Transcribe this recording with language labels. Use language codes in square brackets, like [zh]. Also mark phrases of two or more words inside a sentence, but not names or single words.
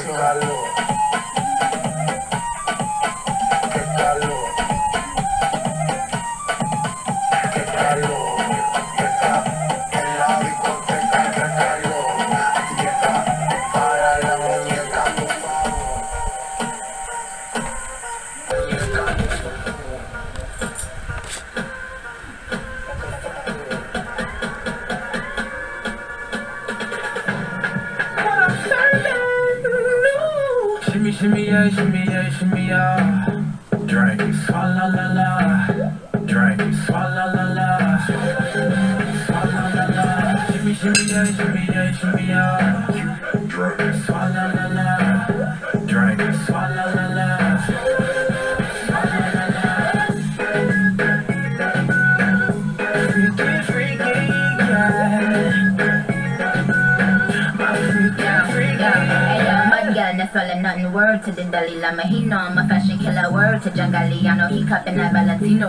[es] Qué calor, qué calor, qué calor. En la discoteca, qué calor. Aprieta para la muñeca, por favor. [en] Shimmy, shimmy, yeah, shimmy, yeah, shimmy, yeah. Drink, swalla la la. Drink, swalla la la. Swalla la la. Shimmy, shimmy, yeah, shimmy, yeah, shimmy, yeah. Drink, swalla la la. Drink, swalla la la. Swalla la la. Freaky, freaky, yeah. My freaky, freaky, yeah. That's all and nothing. Word to the Dalai Lama, he know I'm a fashion killer. Word to Jangaliano, he cupping that Valentino.